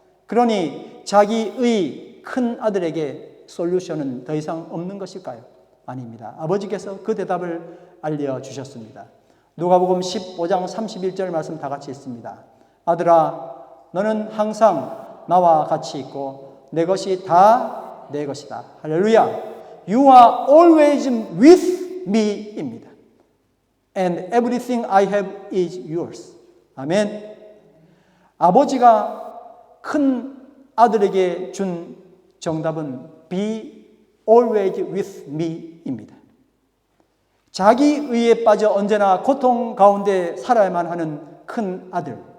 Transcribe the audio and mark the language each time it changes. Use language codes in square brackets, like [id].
[ko] 그러니 자기의 큰아들에게 솔루션은 더 이상 없는 것일까요? 아닙니다. 아버지께서 그 대답을 알려주셨습니다. 누가복음 15장 31절 말씀 다 같이 읽습니다. 아들아, 너는 항상 나와 같이 있고 내 것이 다 내 것이다. 할렐루야. [en] You are always with me입니다. And everything I have is yours. [ko] 아멘. 아버지가 큰 아들에게 준 정답은 [en] be always with me [ko] 입니다. 자기 의에 빠져 언제나 고통 가운데 살아야만 하는 큰 아들.